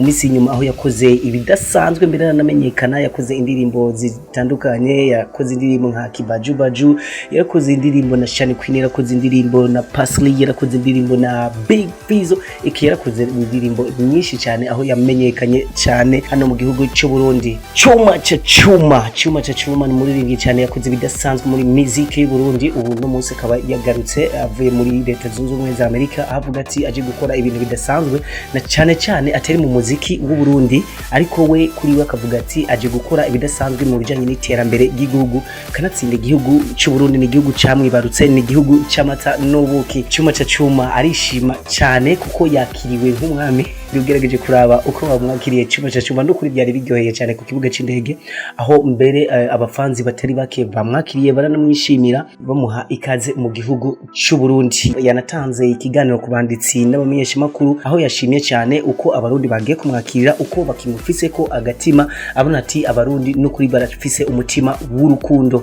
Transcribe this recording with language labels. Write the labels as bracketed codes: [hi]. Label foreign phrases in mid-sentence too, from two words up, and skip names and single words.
[rn] Umisi inyuma aho yakoze ibidasanzwe mbere nanamenyekana, yakoze indirimbo zitandukanye, yakoze indirimbo nka Kibaju Baju, yakoze indirimbo na Shani Queen, yakoze indirimbo na Pasli, yakoze indirimbo na Big Fizo, yakoze indirimbo nyinshi cyane aho yamenyekanye cyane hano mu gihugu cy'Uburundi. Chuma cha Chuma ni umuririmbyi cyane, yakoze ibidasanzwe muri muziki y'Uburundi. Ubu no munsi akaba yagarutse avuye muri leta zunze ubumwe za Amerika, avuga ati aje gukora ibintu bidasanzwe na cyane atari mu muziki w'Uburundi, ariko we kuri we akavuga ati aje gukora ibidasanzwe mu bijanye n'iterambere ry'igihugu, kanatsinda igihugu cy'Uburundi. Ni igihugu camwibarutse, ni igihugu cy'amata n'ubuki. Chuma cha Chuma arishima cyane kuko yakiriwe nk'umwami. Ugerageje kuraba uko bamwakiriye Chuma cha Chuma, ndukuri byari biryoheye cyane ku kibuga c'indege, aho mbere abafanzi batari bake bamwakiriye baranamwishimira, bamuha ikaze mu gihugu cy'Uburundi. Yanatanze ikiganiro ku banditsi n'abamenyesha makuru, aho yashimye cyane uko abarundi bagiye kumwakirira, uko bakimufise ko agatima, abona ati abarundi no kuri barafise umutima w'urukundo.